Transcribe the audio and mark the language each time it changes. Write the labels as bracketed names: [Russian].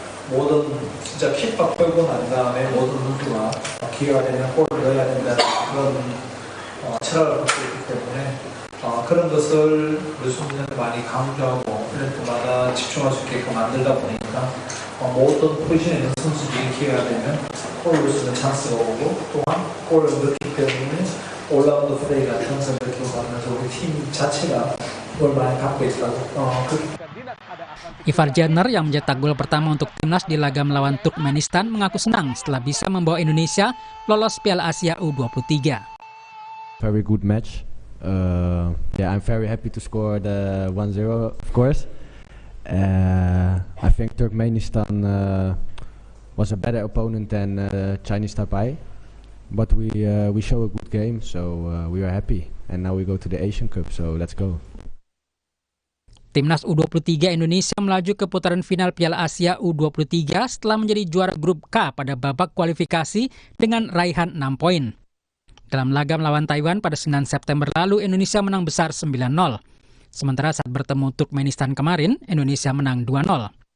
[Korean] 모든 진짜 킥박 걸고 난 다음에 모든 선수가 기회가 되면 골을 넣어야 된다는 그런 철학을 갖고 있기 때문에 그런 것을 우리 선수들한테 많이 강조하고 훈련 때마다 집중할 수 있게끔 만들다 보니까 모든 포지션에 있는 선수들이 기회가 되면 골을 넣을 수 있는 찬스가 오고 또한 골을 넣기 때문에 올라운드 플레이 같은 것을 느껴가면서 우리 팀 자체가 그걸 많이 갖고 있다고 [Indonesian] Ivar Jerner yang mencetak gol pertama untuk Timnas di laga melawan Turkmenistan mengaku senang setelah bisa membawa Indonesia lolos Piala Asia U23. [English] Very good match. Yeah, I'm very happy to score the 1-0, of course. I think Turkmenistan was a better opponent than Chinese Taipei, but we show a good game, so we are happy. And now we go to the Asian Cup, so let's go. [Indonesian] Timnas U23 Indonesia melaju ke putaran final Piala Asia U23 setelah menjadi juara grup K pada babak kualifikasi dengan raihan 6 poin. Dalam laga melawan Taiwan pada 9 September lalu, Indonesia menang besar 9-0. Sementara saat bertemu Turkmenistan kemarin, Indonesia menang 2-0.